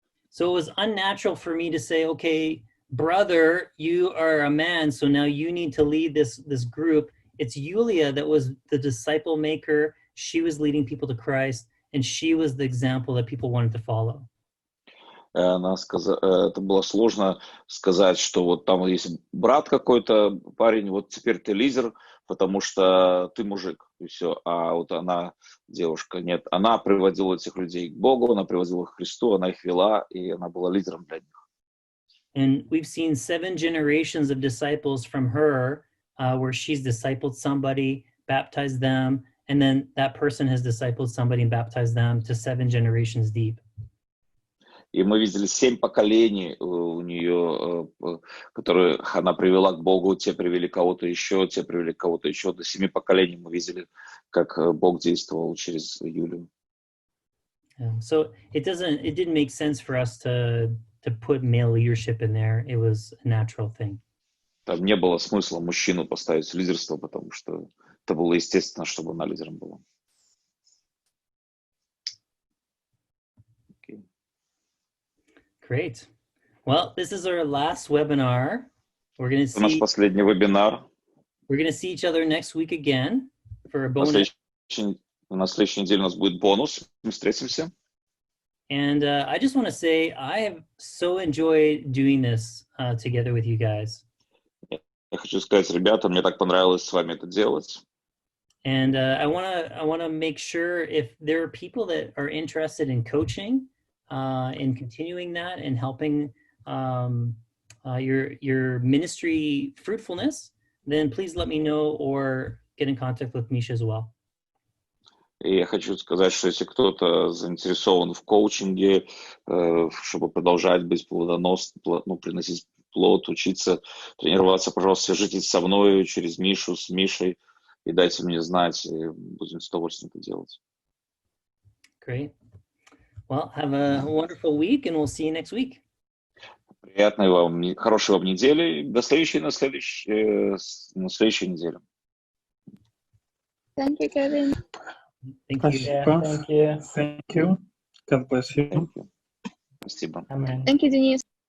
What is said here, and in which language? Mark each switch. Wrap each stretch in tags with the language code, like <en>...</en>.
<en>So it was unnatural for me to say, okay, brother, you are a man, so now you need to lead this group. It's Yulia that was the disciple maker. She was leading people to Christ, and she was the example that people wanted to follow.</en> <ru>Она сказала, это было сложно сказать, что вот там есть брат какой-то, парень, вот теперь ты лидер, потому что ты мужик, и все. А вот она, девушка, нет, она приводила этих людей к Богу, она приводила их к Христу, она их вела, и она была лидером для них.</ru> <en>And we've seen 7 generations of disciples from her, where she's discipled somebody, baptized them, and then that person has discipled somebody and baptized them to 7 generations deep.</en> <ru>И мы видели 7 поколений у нее, которые она привела к Богу, те привели кого-то еще, те привели кого-то еще. До 7 поколений мы видели, как Бог действовал через Юлию.</ru> <en>So it didn't make sense for us to put male leadership in there. It was a natural thing.</en> <ru>Там не было смысла мужчину поставить в лидерство, потому что это было естественно, чтобы она лидером была.</ru> <en>Great. Well, this is our last webinar. We're going to</en> <ru>Наш последний вебинар.</ru> <en>We're going to see each other next week again for a bonus.</en> <ru>На следующей неделе у нас будет бонус. Мы встретимся.</ru> <en>And I just want to say I have so enjoyed doing this together with you guys.</en> <ru>Я хочу сказать, ребята, мне так понравилось с вами это делать.</ru> <en>And I want to make sure if there are people that are interested in coaching, in continuing that and helping your ministry fruitfulness, then please let me know or get in contact with Misha as well.</en> <ru>И я хочу сказать, что если кто-то заинтересован в коучинге, чтобы продолжать быть плодоносным, приносить плод, учиться, тренироваться, пожалуйста, свяжитесь со мной через Мишу, с Мишей, и дайте мне знать, и будем с удовольствием это делать.</ru> <en>Great. Well, have a wonderful week, and we'll see you next week.</en> <ru>Приятной вам, хорошей вам недели. До следующей на следующей неделе.</ru> <en>Thank you, Kevin. Thank you. Thank you. Thank you. God bless you.</en> <ru>Спасибо.</ru> <en>Amen. Thank you, Denise.</en>